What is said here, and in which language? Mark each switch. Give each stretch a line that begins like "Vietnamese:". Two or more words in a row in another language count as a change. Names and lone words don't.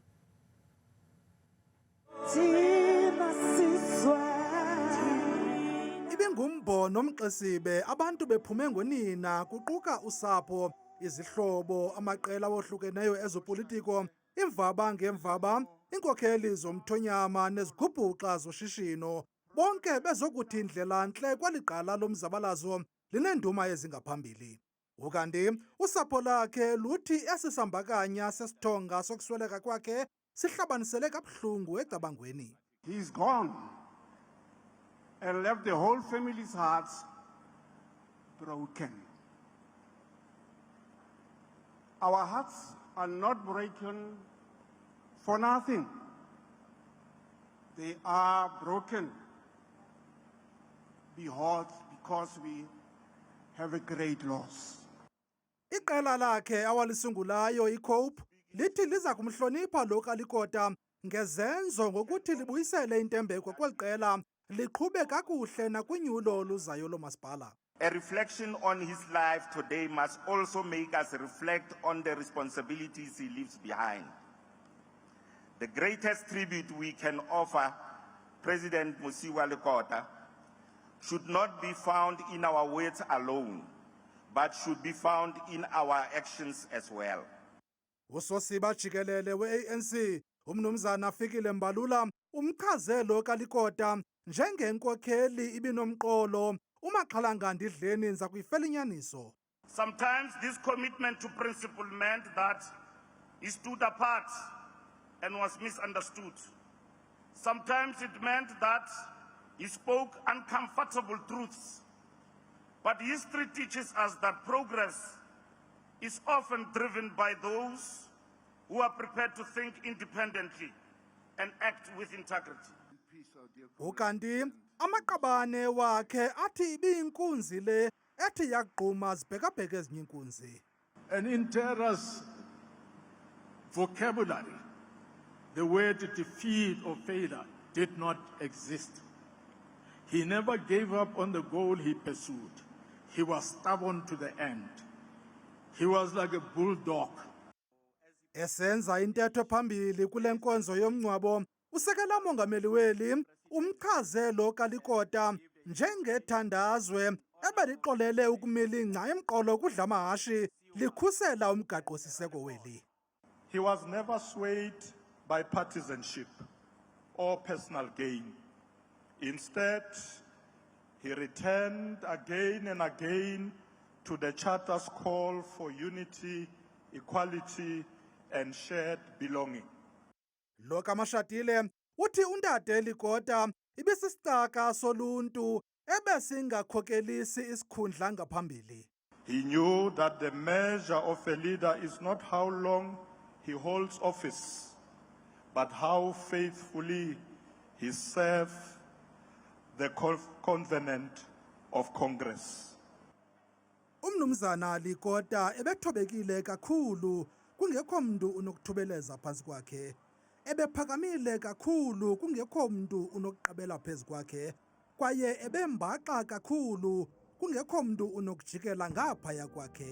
Xhosa: Ibingumbono omxesibe abantu bephume ngonina kuquka usapho, izihlobo, amaqela awahlukeneyo ezopolitiko, imvaba ngemvaba, inkokheli zomthonyama nezigubhuxa zoshishino. Bonke bezokuthi indlela ntle kwaliqala lomzabalazo lineenduma ezingaphambili. Ukanti usapho lakhe luthi esisambakanya sesithonga sokusweleka kwakhe sihlabanisele kabuhlungu ecabangweni.
English: He's gone and left the whole family's hearts broken. Our hearts are not broken for nothing. They are broken because we have a great loss.
Xhosa: Iqela lakhe awalisungulayo iCOPE lithi liza kumhlonipha lo kaLikota ngezenzo ngokuthi libuyisele intembeko kweli qela liqhube kakuhle nakwinyulo luzayo lomasipala.
English: A reflection on his life today must also make us reflect on the responsibilities he leaves behind. The greatest tribute we can offer President Musiwa Likota should not be found in our words alone, but should be found in our actions as well.
Xhosa: Usosiba jikelele we-ANC umnumzana Fikile Mbalula umchaze lo kaLikota njengenkokheli ibinomqolo umaxhalanga ndidleni nza kuyifela inyaniso.
English: Sometimes this commitment to principle meant that he stood apart and was misunderstood. Sometimes it meant that he spoke uncomfortable truths. But history teaches us that progress is often driven by those who are prepared to think independently and act with integrity.
Xhosa: Ukanti amaqabane wakhe athi ibiyinkunzi le ethi yaqhuma zibhekabheke ezinye inkunzi.
English: And in Terra's vocabulary, the word defeat or failure did not exist. He never gave up on the goal he pursued. He was stubborn to the end. He was like a bulldog.
Xhosa: Esenza intetho phambili kule nkonzo yomncwabo, usekela Mongameli weli umchaze lo kaLikota njengethandazwe ebeliqolele ukumilingca emqolo kudla amahashi likhusela umgaqo siseko weli.
English: He was never swayed by partisanship or personal gain. Instead, he returned again and again to the Charter's call for unity, equality, and shared belonging.
Xhosa: Lo kaMashatile uthi uNtate Likota ibisisitaka soluntu ebesingakhokelisi isikhundla ngaphambili.
English: He knew that the measure of a leader is not how long he holds office, but how faithfully he serves the covenant of Congress.
Xhosa: Umnumzana Likota ebethobekile kakhulu kungekho mntu unokuthubeleza phansi kwakhe. Ebephakamile kakhulu kungekho mntu unokuqabela phezu kwakhe. Kwaye ebembaxa kakhulu kungekho mntu unokujikela ngaphaya kwakhe.